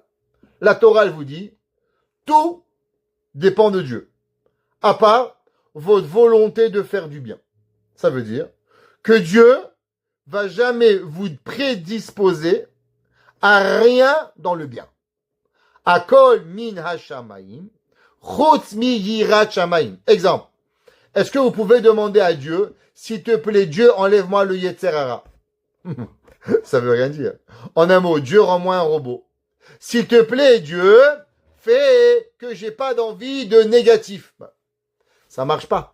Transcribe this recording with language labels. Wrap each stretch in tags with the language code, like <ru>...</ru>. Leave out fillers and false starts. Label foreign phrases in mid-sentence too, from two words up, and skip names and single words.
<fr>La Torah, elle vous dit, tout dépend de Dieu. À part votre volonté de faire du bien. Ça veut dire que Dieu va jamais vous prédisposer à rien dans le bien.</fr> <he>הכל מן השמים, חוץ מיראת שמים.</he> <fr>Exemple. Est-ce que vous pouvez demander à Dieu, s'il te plaît, Dieu, enlève-moi le</fr> <he>יצר הרע.</he> <fr>Ça veut rien dire. En un mot, Dieu, rends-moi un robot. S'il te plaît, Dieu, fais que j'ai pas d'envie de négatif. Ça marche pas.</fr>